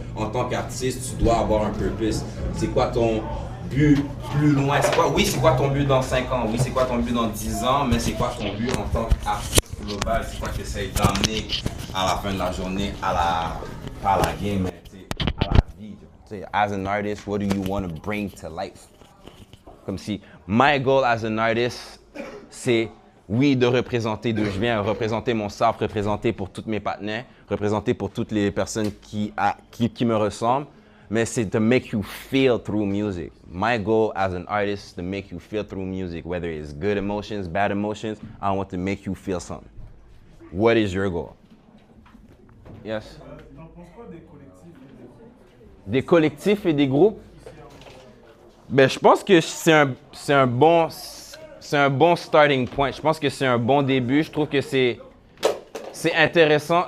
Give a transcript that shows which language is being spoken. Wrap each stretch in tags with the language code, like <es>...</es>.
<fr>En tant qu'artiste, tu dois avoir un purpose. C'est quoi ton but plus loin? Oui, c'est quoi ton but dans 5 ans? Oui, c'est quoi ton but dans 10 ans? Mais c'est quoi ton but en tant qu'artiste global? C'est quoi que tu essaies d'amener à la fin de la journée, à pas à la game, mais à la vie.</fr> <en>As an artist, what do you want to bring to life?</en> <fr>Comme si,</fr> <en>my goal as an artist,</en> <fr>c'est, oui, de représenter d'où je viens, représenter mon staff, représenter pour tous mes partenaires, représenter pour toutes les personnes qui me ressemblent, mais c'est</fr> <en>to make you feel through music. My goal as an artist is to make you feel through music, whether it's good emotions, bad emotions, I want to make you feel something. What is your goal? Yes?</en> <fr>T'en penses quoi des collectifs et des groupes? Des collectifs et des groupes? Ben, je pense que c'est un bon starting point. Je pense que c'est un bon début. Je trouve que c'est intéressant.</fr>